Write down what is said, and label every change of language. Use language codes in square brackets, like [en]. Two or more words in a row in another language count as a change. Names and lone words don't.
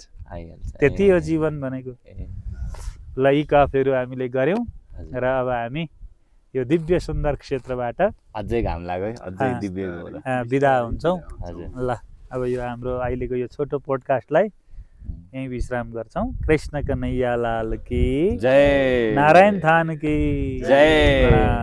[ne] त्यति हो जीवन भनेको। ल यी कफहरू हामीले गऱ्यौँ र अब हामी यो दिव्य सुन्दर क्षेत्रबाट अझै घाम लाग्यो, अझै दिव्य बिदा हुन्छौँ। ल अब यो हाम्रो अहिलेको यो छोटो पोडकास्टलाई यहीँ विश्राम गर्छौँ। [hi] कृष्ण कन्हैया लाल की जय, नारायण थान की जय।